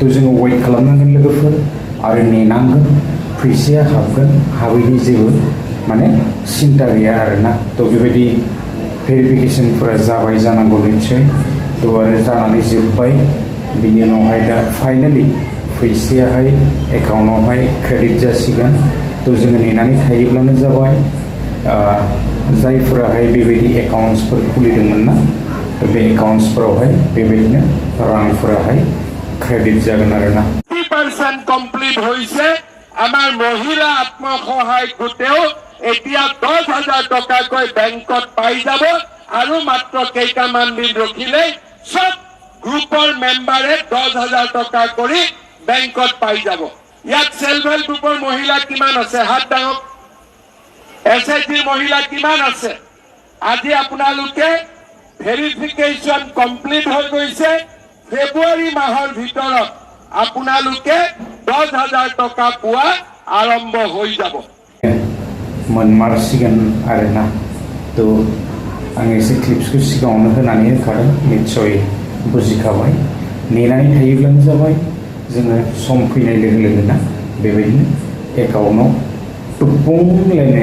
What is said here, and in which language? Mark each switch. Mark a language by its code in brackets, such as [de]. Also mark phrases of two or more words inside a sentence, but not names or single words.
[brx] जोङो वेट खालामनांगोन लोगोफोर आरो नेनांगोन फैसाया हाबगोन हाबैनि जेबो माने सिन्था गैया आरोना तो बेबायदि भेरिफिकेसनफोरा जाबाय जानांगौ निश्चय तो आरो जानानै जोब्बाय बिनि उनावहाय दा फाइनालि फैसायाहाय एकाउन्टआवहाय क्रेडिट जासिगोन तो जोङो नेनानै थायोब्लानो जाबाय जायफोराहाय बेबायदि एकाउन्ट्सफोर खुलिदोंमोन ना तो बे एकाउन्ट्सफोरावहाय बेबायदिनो रांफोराहाय क्रेडिट जागोन आरोना [as] 50% कमप्लीट হৈছে আমাৰ মহিলা আত্মসহায়ক গোটেও এতিয়া 10,000 টকাকৈ বেংকত পাই যাব আৰু মাত্ৰ কেইটামান দিন ৰখিলে সব গ্ৰুপৰ মেম্বাৰে 10,000 টকা কৰি বেংকত পাই যাব ইয়াত [en] self help [as] গ্ৰুপৰ মহিলা কিমান আছে হাত দাঙক SHG মহিলা কিমান আছে আজি আপোনালোকে ভেৰিফিকেশন কমপ্লিট হৈ গৈছে ফেব্ৰুৱাৰী মাহৰ ভিতৰত আপোনালোকে 10,000 টকা পোৱা আৰম্ভ হৈ যাব [brx] मोनमारसिगोन आरोना तो आं एसे क्लिप्सखौ सिगाङावनो होनानै होखादों निश्चय बुजिखाबाय नेनानै थायोब्लानो जाबाय जोङो सम फैनाय लोगो लोगोना बेबायदिनो एकाउन्टआव टुपुंलायनाय